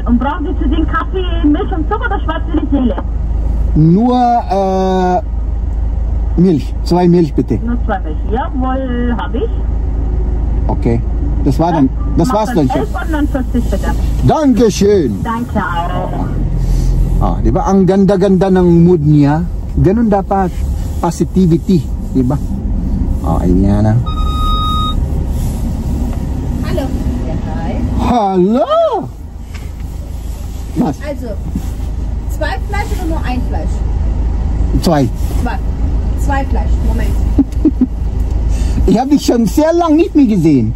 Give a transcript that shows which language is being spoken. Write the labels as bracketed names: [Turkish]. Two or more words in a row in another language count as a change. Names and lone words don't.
[German] Und brauchen Sie zu den Kaffee Milch und Zucker oder schwarze Seele? Nur Milch. 2 Milch bitte. Nur 2 Milch. Jawohl, habe ich. Okay. Das war dann. Das war's dann schon. 11,49 bitte. Dankeschön. Danke auch. [Filipino] Di ba? Ang ganda-ganda ng mood niya. Ganun dapat. Positivity. Di ba? Ayan na. [German] Hallo. Ja, hi. Hallo! Was? Also, 2 Fleisch oder nur 1 Fleisch? 2. 2 Fleisch, Moment. Ich habe dich schon sehr lang nicht mehr gesehen.